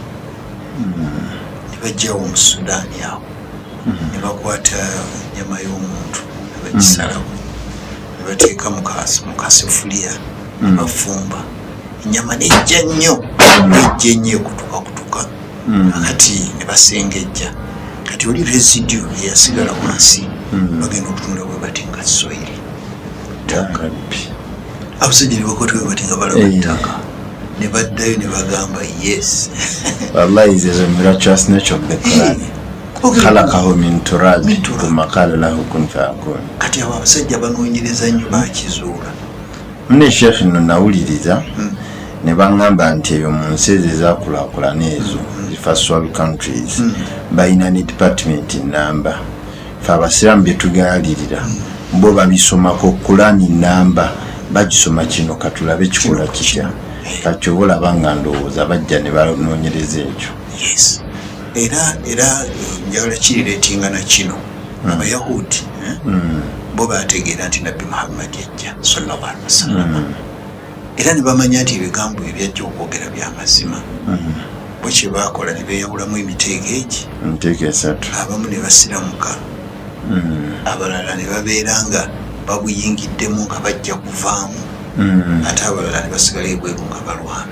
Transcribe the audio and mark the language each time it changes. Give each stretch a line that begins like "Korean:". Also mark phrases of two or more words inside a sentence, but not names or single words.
Ganda: Ne bajjawo mu Sudaani awo ne bakwata ennyama y'omuntu ne bagisalawo ne bateeka mu kasefuliya ne bafumba ennyama nejja nnyo ekutukakutuka kati ne basengejja. Kati oli residue eyasigala wansi bagenda okutunda bwe bati nga soyiri ttaka. Abasajja ne bakwata bwe bati nga balaba ttaka ne baddayo ne bagamba yes.
English: Wallahi is a miraculous nature of the Quran.
Arabic: خلقه من تراب ثم قال له كن فيكون.
Ganda: Kati abo abasajja banoonyereza nnyo bakizuula. Mune Sheikh no nawuliriza ne bangamba nti eyo mu nsi ezaakulaakulana ezo
English: first world countries
Ganda: balina ne department namba. Fe abasiraamu bye tugaalirira bo babisomako Quran namba bagisoma kino katulabe kikola kitya. Kati obulaba nga ndowooza bajja ne banoonyereza ekyo. Yes. Era njagala kirireetinga na kino Abayahudi bo baategeera nti Nabbi Muhammad yajja
Arabic: صلى الله عليه وسلم
Ganda: era ne bamanya nti ebigambo ebyajja okwogera bya mazima. Bo kye baakola ne beeyawulamu emiteeko egi. Emiteeko esatu. Abamu ne basiramuka, abalala ne babeera nga babuyingiddemu nga bajja kuvaamu, ate abalala ne basigala ebweru nga balwana.